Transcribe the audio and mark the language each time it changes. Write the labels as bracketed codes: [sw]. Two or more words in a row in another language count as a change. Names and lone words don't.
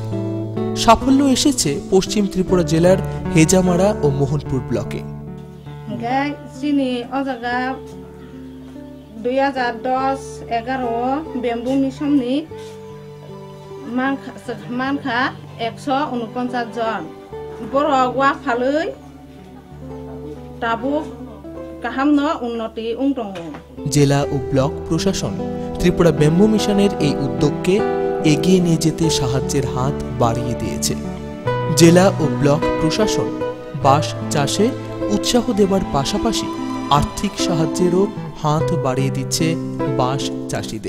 [bn] সাফল্য এসেছে পশ্চিম ত্রিপুরা জেলার হেজামারা ও মোহনপুর ব্লকে। [trp] 2010-11 ব্যাম্বু মিশননি মানখা 149 জন बर' वा फालै दाबो गाहामनो उन्नति दङ। [bn] জেলা ও ব্লক প্রশাসন ত্রিপুরা ব্যাম্বু মিশনের এই উদ্যোগকে এগিয়ে নিয়ে যেতে সাহায্যের হাত বাড়িয়ে দিয়েছে। জেলা ও ব্লক প্রশাসন বাঁশ চাষে উৎসাহ দেবার পাশাপাশি আর্থিক সাহায্যেরও হাত বাড়িয়ে দিচ্ছে বাঁশ চাষিদের।